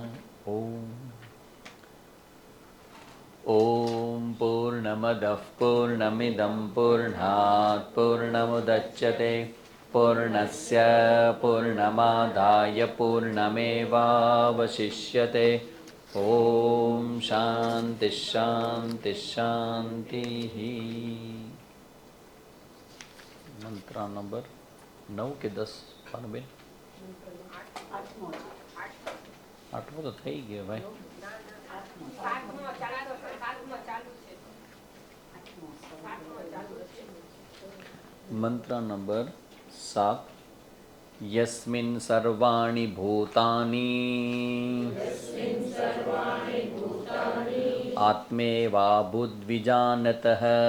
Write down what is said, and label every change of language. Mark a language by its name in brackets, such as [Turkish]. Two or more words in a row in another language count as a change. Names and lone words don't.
[Sanskrit] ॐ पूर्णमदः पूर्णमिदं पूर्णात् पूर्णमुदच्यते पूर्णस्य पूर्णमादाय पूर्णमेवावशिष्यते। ओम शांति शांति शांति। [Gujarati] મંત્ર નંબર 9 કે 10 પાનબેન 8 તો થઈ ગયો ભાઈ। મંત્ર નંબર 7 [Sanskrit] यस्मिन् सर्वाणि भूतानि आत्मेवा बुद्विजानतः